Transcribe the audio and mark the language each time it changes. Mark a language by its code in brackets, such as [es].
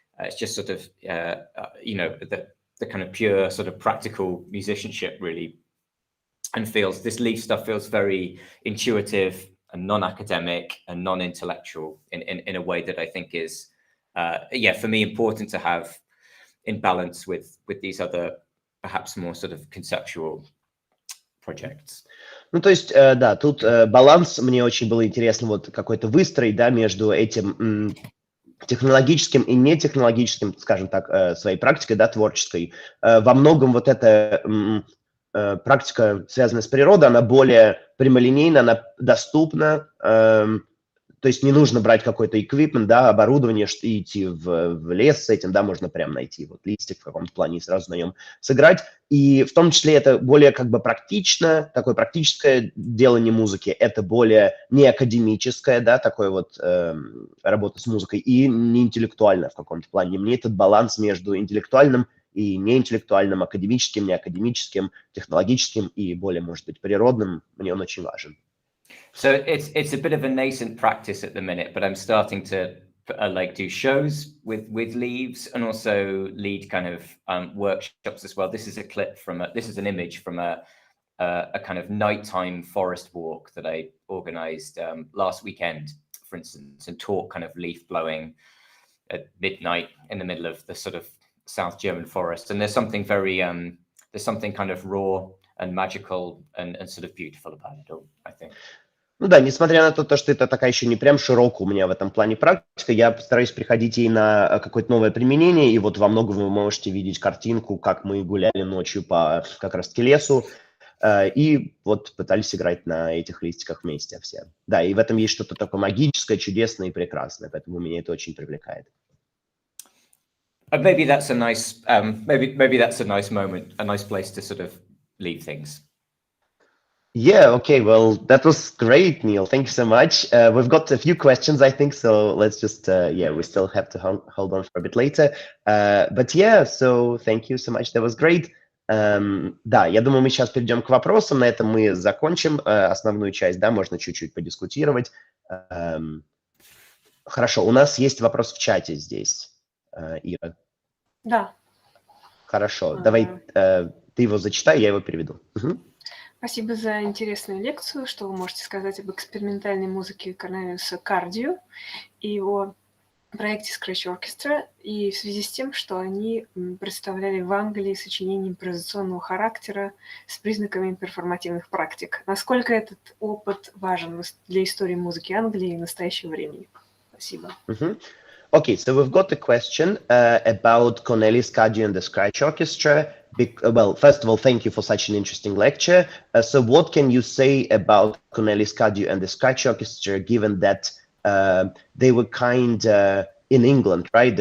[en] It's just sort of, you know, the kind of pure sort of practical musicianship really, and this Leaf stuff feels very intuitive and non-academic and non-intellectual in a way that I think is, yeah, for me important to have in balance with these other perhaps more sort of conceptual projects. [ru] Ну, то есть, да, тут баланс мне очень было интересно вот какой-то выстроить, да, между этим технологическим и нетехнологическим, скажем так, своей практикой, да, творческой. Во многом вот эта практика, связанная с природой, она более прямолинейна, она доступна, то есть не нужно брать какой-то эквипмент, да, оборудование, и идти в лес с этим, да, можно прям найти вот листик в каком-то плане и сразу на нем сыграть. И в том числе это более как бы практично, такое практическое делание музыки, это более не академическое, да, такое вот работа с музыкой, и не интеллектуальное в каком-то плане. Мне этот баланс между интеллектуальным и неинтеллектуальным, академическим, неакадемическим, технологическим и более, может быть, природным, мне он очень важен. [en] So it's a bit of a nascent practice at the minute, but I'm starting to like do shows with leaves and also lead kind of workshops as well. This is a clip from this is an image from a kind of nighttime forest walk that I organized last weekend, for instance, and taught kind of leaf blowing at midnight in the middle of the sort of South German forest. And there's something very there's something kind of raw and magical and sort of beautiful about it all, I think. [ru] Ну да, несмотря на то, что это такая еще не прям широкая у меня в этом плане практика, я постараюсь приходить ей на какое-то новое применение, и вот во многом вы можете видеть картинку, как мы гуляли ночью по как раз-таки лесу, и вот пытались играть на этих листиках вместе все. Да, и в этом есть что-то такое магическое, чудесное и прекрасное, поэтому меня это очень привлекает. [en] Maybe that's a nice, maybe that's a nice moment, a nice place to sort of leave things. Yeah, okay, well, that was great, Neil. Thank you so much. We've got a few questions, I think, so let's just, yeah, we still have to hold on for a bit later. But yeah, so thank you so much, that was great. [ru] Да, я думаю, мы сейчас перейдем к вопросам, на этом мы закончим основную часть, да, можно чуть-чуть подискутировать. Хорошо, у нас есть вопрос в чате здесь, Ира. Да. Хорошо, давай ты его зачитай, я его переведу. Угу. Спасибо за интересную лекцию. Что вы можете сказать об экспериментальной музыке Корнелиуса Кардио и его проекте Scratch Orchestra и в связи с тем, что они представляли в Англии сочинения импровизационного характера с признаками перформативных практик. Насколько этот опыт важен для истории музыки Англии в настоящем времени? Спасибо. [en] Okay, so we've got a question about Cornelis Kadju and the Scratch Orchestra. Well, first of all, thank you for such an interesting lecture. So what can you say about Cornelis Kadju and the Scratch Orchestra, given that they were kind in England, right?